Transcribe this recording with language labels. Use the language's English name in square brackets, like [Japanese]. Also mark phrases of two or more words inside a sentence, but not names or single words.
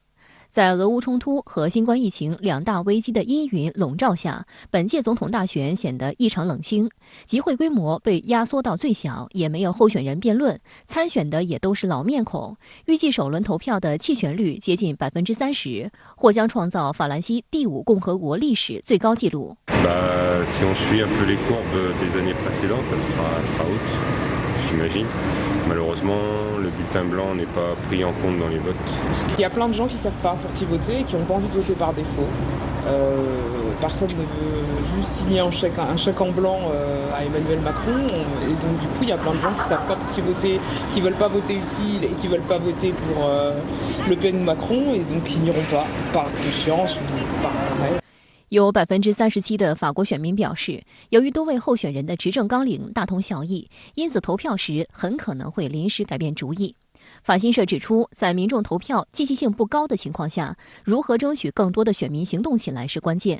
[Chinese] 在俄乌冲突和新冠疫情2大危机的阴云笼罩下，本届总统大选显得异常冷清，集会规模被压缩到最小，也没有候选人辩论，参选的也都是老面孔。预计首轮投票的弃权率接近30%，或将创造法兰西第5共和国历史最高纪录。 [French] Si on suit un peu les courbes des années précédentes, ça sera haute, j'imagine. Malheureusement, le bulletin blanc n'est pas pris en compte dans les votes. Il y a plein de gens qui ne savent pas pour qui voter et qui n'ont pas envie de voter par défaut. Personne ne veut juste signer un chèque en blanc à Emmanuel Macron. Et donc du coup, il y a plein de gens qui ne savent pas pour qui voter, qui ne veulent pas voter utile et qui ne veulent pas voter pour Le Pen ou Macron et donc qui n'iront pas par conscience ou par intérêt. [Chinese] 有37%的法国选民表示，由于多位候选人的执政纲领大同小异，因此投票时很可能会临时改变主意。法新社指出，在民众投票积极性不高的情况下，如何争取更多的选民行动起来是关键。